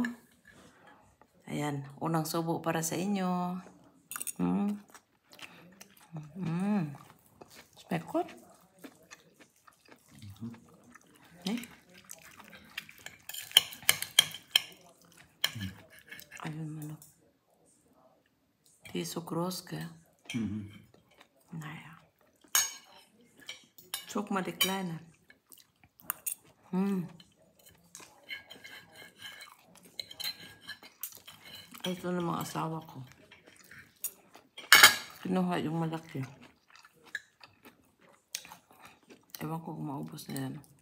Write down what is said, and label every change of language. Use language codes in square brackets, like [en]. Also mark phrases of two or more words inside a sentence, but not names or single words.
[tl] Ayan. Unang subo para sa inyo. Spekot. Ayun manok. [de] Die ist so groß, gell? Naja. Guck mal die Kleine. [tl] Ito na mga asawa ko. Kinuha yung malaki. Ewan ko kung maubos na yan.